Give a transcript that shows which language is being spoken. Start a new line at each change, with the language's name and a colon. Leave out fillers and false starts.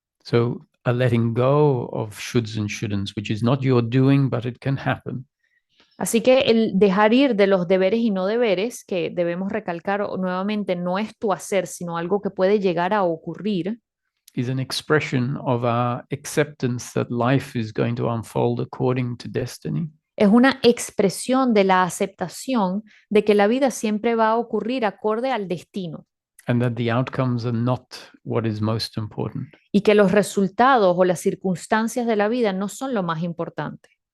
English: So a letting go of shoulds and shouldn'ts, which is not your doing, but it can happen,
Spanish: Así que el dejar ir de los deberes y no deberes, que debemos recalcar nuevamente, no es tu hacer, sino algo que puede llegar a ocurrir,
English: is an expression of our acceptance that life is going to unfold according to destiny.
Spanish: es una expresión de la aceptación de que la vida siempre va a ocurrir acorde al destino
English: And that the outcomes are not what is most important.
Spanish: y que los resultados o las circunstancias de la vida no son lo más importante.